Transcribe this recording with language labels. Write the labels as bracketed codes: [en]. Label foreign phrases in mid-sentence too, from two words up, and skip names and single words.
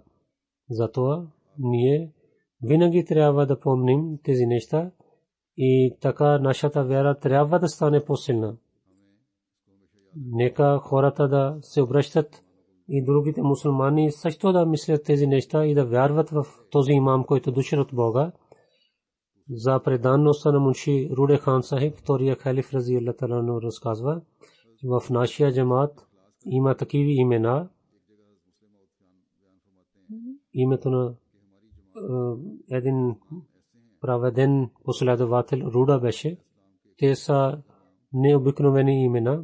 [bg] Затова ние винаги трябва да помним тези неща и така нашата вяра трябва да стане по-силна. Нека хората да се обръщат и другите мусулмани също да мислят тези неща и да вярват в този имам, който дошъл от Бога. За преданността на Мунши Руде Хан Сахиб, втория халиф [ar] رضي الله تعالى عنه, [bg] разказва, в нашия джамат има такива имена. Името на един праведен последовател Руда беше. Те са необикновени имена.